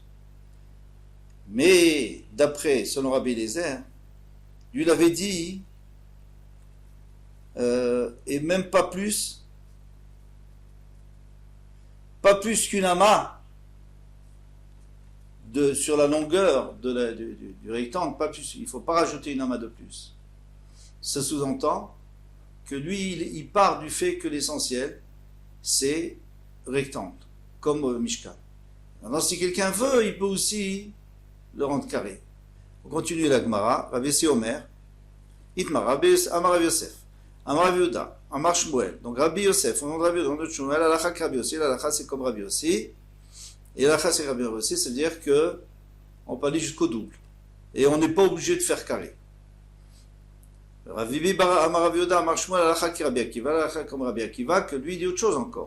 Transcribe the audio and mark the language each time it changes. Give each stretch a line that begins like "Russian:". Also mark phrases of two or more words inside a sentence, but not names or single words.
French: Mais, d'après, selon Rabbi Eliezer, lui, il avait dit, et même pas plus qu'une amas, sur la longueur du rectangle, pas plus, il ne faut pas rajouter une amas de plus. Ça sous-entend que lui, il part du fait que l'essentiel, c'est rectangle, comme Mishkan. Maintenant, si quelqu'un veut, il peut aussi le rendre carré. On continue la Gemara.
Hebrew: רבי יוסי אומר. איתמר, אמר רבי יוסף. אמר רבי יהודה. אמר שמואל.
French: Donc Rabbi Yosef, au nom de Rabbi Yehuda, au nom de Shmuel,
Hebrew: הלכה כרבי יוסי.
French: L'Alakha c'est comme Rabbi Yossi. Et l'Alakha c'est Rabbi Yossi, c'est-à-dire que on peut aller jusqu'au double. Et on n'est pas obligé de faire carré.
Hebrew: רבי אמר רבי יהודה, אמר שמואל, הלכה כרבי עקיבא,
French: l'Alakha comme Rabbi Akiva, que lui dit autre chose encore.